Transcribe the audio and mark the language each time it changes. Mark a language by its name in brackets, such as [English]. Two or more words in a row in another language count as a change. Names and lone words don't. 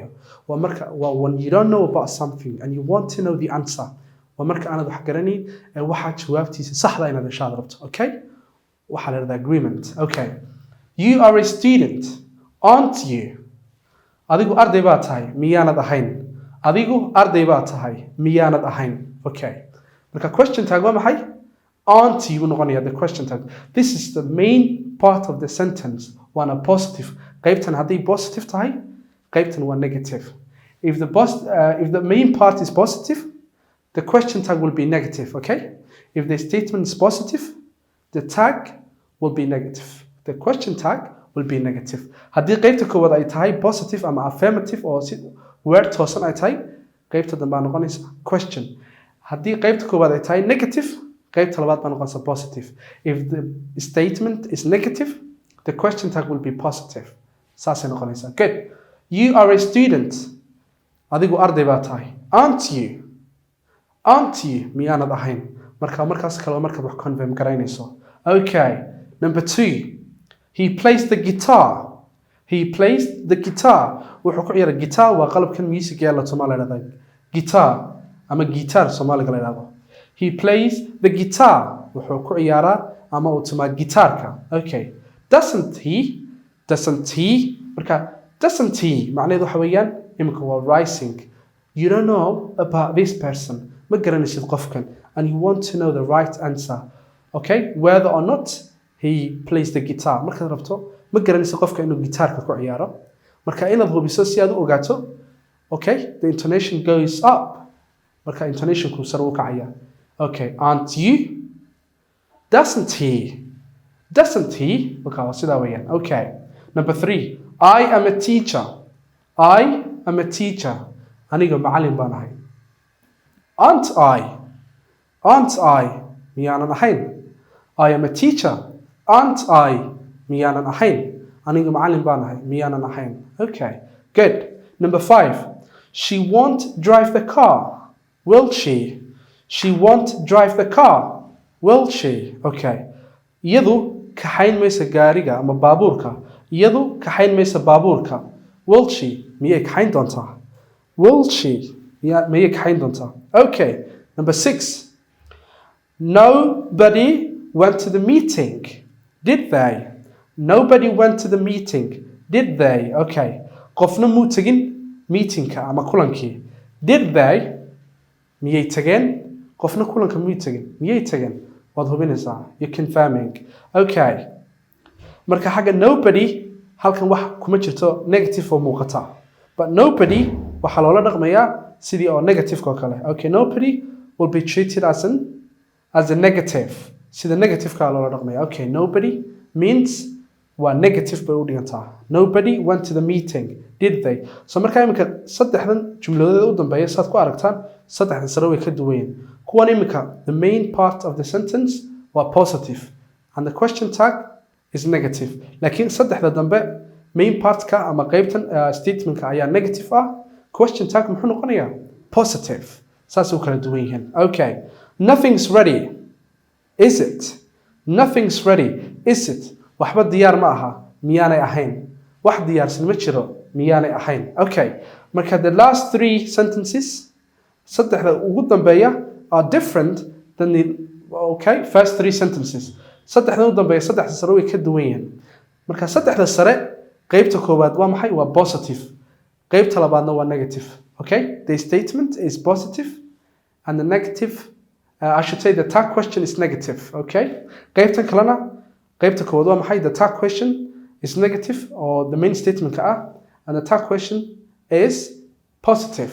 [Somali] waa marka [English] when you don't know about something and you want to know the answer, [Somali] waa marka aanad wax garanayn ee waxaa jawaabtiisa saxda inaad heshaad rabto. Okay, waxaa la dhahdaa agreement. [English] Okay, you are a student, aren't you? [Somali] adigu arday baa tahay miyaanad ahayn? adigu arday baa tahay miyaanad ahayn? Okay, marka [English] question tag [Somali] waa maxay? [English] aren't you noqonaya the question tag. This is the main part of the sentence. [Somali] waana positive. qaybtan haddii positive tahay, qaybtan waa negative. [English] If the main part is positive, the question tag will be negative. Okay, if the statement is positive, the tag will be negative. The question tag will be negative. [Somali] haddii qaybta koowaad ay tahay positive ama affirmative oo si word toosan ay tahay, qaybta dambe baa noqonaysa question. haddii qaybta koowaad ay tahay negative, qaybta labaad baa noqonaysa positive. [English] If the statement is negative, the question tag will be positive. [Somali] saasay noqonaysaa. [English] Good. You are a student. [Somali] adigu arday baa tahay. [English] Aren't you? Aren't you? [Somali] miyaanad ahayn? markaas kale markaad wax confirm garaynayso. [English] Okay. Number 2. He plays the guitar. He plays the guitar. [Somali] wuxuu ku ciyaara guitar waa qalabkan music ee la tumo la yiraahdo. Guitar ama guitar Soomaaliga la yiraahdo. [English] He plays the guitar. [Somali] wuxuu ku ciyaaraa ama uu tumaa guitarka. [English] Okay. Doesn't he? Doesn't he? [Somali] marka [English] doesn't he [Somali] macnaheedu waxa weeyaan imika waa rising. [English] You don't know about this person. [Somali] ma garanaysid qofkan [English] and you want to know the right answer. Okay, whether or not he plays the guitar. [Somali] markaad rabto ma garanaysid qofka inuu guitarka ku ciyaaro. marka inaad hubiso si aad u ogaato, [English] okay, the intonation goes up. [Somali] marka intonationku sare u kacaya. [English] Okay, aren't you? Doesn't he? Doesn't he? [Somali] Okay, sidaa weeyaan. [English] Okay. Number 3. I am a teacher. I am a teacher. [Somali] aniga macallin baan ahay. [English] Aren't I? Aren't I? [Somali] miyaanan ahayn? [English] I am a teacher. Aren't I? [Somali] miyaanan ahayn? aniga macallin baan ahay. miyaanan ahayn? [English] Okay. Good. Number 5. She won't drive the car. Will she? She won't drive the car. Will she? Okay. [Somali] iyadu kaxayn maysa gaariga ama baabuurka. iyadu kaxayn maysa baabuurka. [English] Will she? [Somali] miyay kaxayn doontaa? [English] Will she? [Somali] miyay kaxayn doontaa? [English] Okay. Number 6. Nobody went to the meeting. Did they? Nobody went to the meeting. Did they? Okay. [Somali] qofna muu tegin meetingka ama kulankii. [English] Did they? [Somali] miyay tageen? qofna kulanka miyay tagin? miyay tageen? waad hubinaysaa. [English] You're confirming. Okay. [Somali] marka xagga nobody halkan wax kuma jirto negative oo muuqata. But nobody waxaa loola dhaqmayaa sidii oo negative oo kale. [English] Okay, nobody will be treated as a negative. [Somali] sida negative ka loola dhaqmayaa. Okay, [English] nobody means [Somali] waa negative bay u dhigantaa. [English] Nobody went to the meeting. Did they? [Somali] So marka imika saddexdan jumladood u dambeeya saad ku aragtaan, saddexdan sare way ka duwan. kuwan imika [English] the main part of the sentence waa positive and the question tag is negative. [Somali] laakiin saddexda dambe [English] main part [Somali] ka ama qaybtan statement ka ayaa negative ah. [English] Question tag [Somali] muxuu noqonayaa? [English] Positive. [Somali] saas u kala duwan yihiin. [English] Okay. Nothing's ready. Is it? Nothing's ready. Is it? [Somali] waxba diyaar ma aha. miyaanay ahayn? wax diyaarsan ma jiro. miyaanay ahayn? Okay. [English] marka the last 3 sentences [Somali] saddexda ugu dambeeya [English] are different than the first 3 sentences. [Somali] saddexda ugu dambeeya saddexda sare way ka duwan yihiin. marka saddexda sare qaybta koowaad waa maxay? waa positive. qaybta labaadna waa negative. Okay? [English] The statement is positive and the negative I should say the tag question is negative. Okay? [Somali] qaybta kalena qaybta koowaad waa maxay? [English] The tag question is negative or the main statement [Somali] ka ah [English] and the tag question is positive.